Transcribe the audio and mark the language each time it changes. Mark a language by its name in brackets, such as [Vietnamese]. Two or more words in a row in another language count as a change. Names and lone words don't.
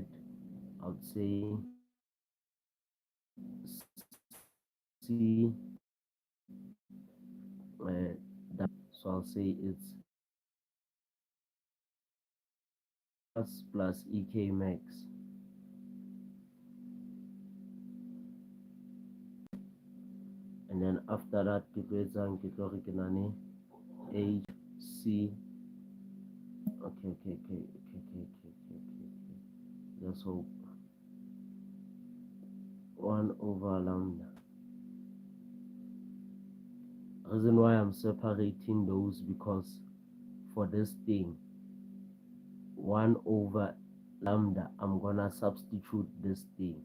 [English] I would say C that, so I'll say it's plus EK max, and then after that [Southern Sotho] ke tlo etsang ke tlo re ke nane [English] HC. Okay. Let's hope 1 over lambda. Reason why I'm separating those, because for this thing 1 over lambda, I'm gonna substitute this thing.